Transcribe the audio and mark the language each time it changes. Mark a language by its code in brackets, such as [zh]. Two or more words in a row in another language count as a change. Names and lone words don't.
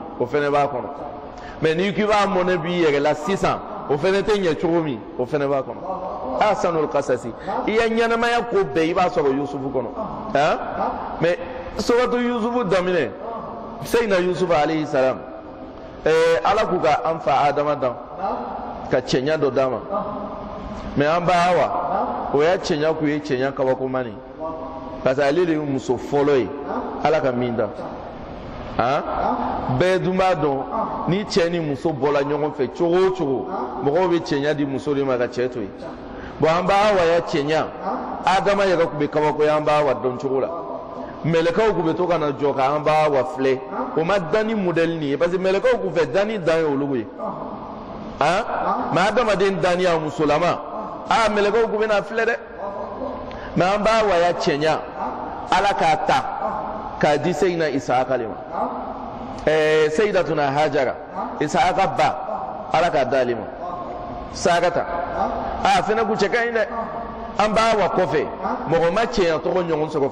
[bm] o fɛnɛ b'a kɔnɔ mɛ n'i k'i b'a mɔnɛ b'i yɛrɛ la sisan o fɛnɛ tɛ ɲɛ cogo min o fɛnɛ b'a kɔnɔ [ar] أحسن القصص [bm] i ya ɲɛnamaya ko bɛɛ i b'a sɔrɔ yusufu kɔnɔ mɛ suratu yusufu daminɛ seyina yusufu [ar] عليه السلام [bm] ala k'u ka an fa adama dan ka cɛɲa dɔ d'a ma mɛ an ba Hawa o y'a cɛɲa k'u ye cɛɲa kabakomani [fr] parce que [bm] ale de ye muso fɔlɔ ye ala ka min dan bɛɛ dun b'a dɔn ni cɛ ni muso bɔla ɲɔgɔn fɛ cogo o cogo mɔgɔw bɛ cɛɲa di muso de ma ka cɛ to yen bon an ba Hawa ya cɛɲa adama yɛrɛ tun bɛ kabakoya an ba Hawa dɔn cogo la mɛlɛkaw tun bɛ to ka na jɔ ka an ba Hawa filɛ o ma dan ni modèle nin ye [fr] parce que [bm] mɛlɛkaw tun fɛ dan ni dan ye olu ye mɛ adamaden dan ni a musolama mɛlɛkaw tun bɛ na filɛ dɛ mɛ an ba Hawa ya cɛɲa ala k'a ta k'a di seyina Isaka le ma seyidatuna Hajara Isaka ba ala k'a d'ale ma Sarata fɛnɛ kun cɛ ka ɲi dɛ an ba Hawa kɔfɛ mɔgɔ ma cɛɲa tɔgɔ ɲɔgɔn sɔrɔ